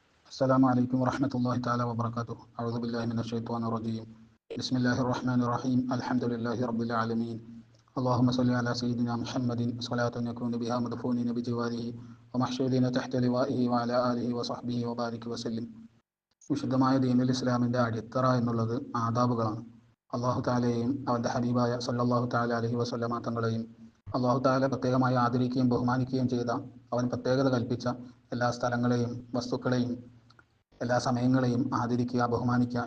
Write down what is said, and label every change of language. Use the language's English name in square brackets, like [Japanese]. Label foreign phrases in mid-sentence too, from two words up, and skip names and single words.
[Arabic] السلام عليكم ورحمة الله تعالى وبركاته. أعوذ بالله من الشيطان الرجيم. بسم الله الرحمن الرحيم. الحمد لله رب العالمين. اللهم صل على سيدنا محمد صلاة يكون بها مدفونين بجواره ومحشورين تحت لوائه وعلى آله وصحبه وبارك وسلم. [Malayalam] വിശുദ്ധമായ ദീനുൽ ഇസ്ലാമിൻ്റെ അടിത്തറ എന്നുള്ളത് ആദാബുകളാണ്. [Arabic] الله تعالى [Malayalam] അവൻ്റെ ഹബീബായ [Arabic] صلى الله تعالى عليه وسلم [Malayalam] തങ്ങളെയും [Arabic] الله تعالى [Malayalam] പ്രത്യേകമായി ആദരിക്കുകയും ബഹുമാനിക്കുകയും ചെയ്ത, അവൻ പ്രത്യേകത കൽപ്പിച്ച എല്ലാ സ്ഥലങ്ങളെയും വസ്തുക്കളെയും എല്ലാ സമയങ്ങളെയും ആദരിക്കുക, ബഹുമാനിക്കുക.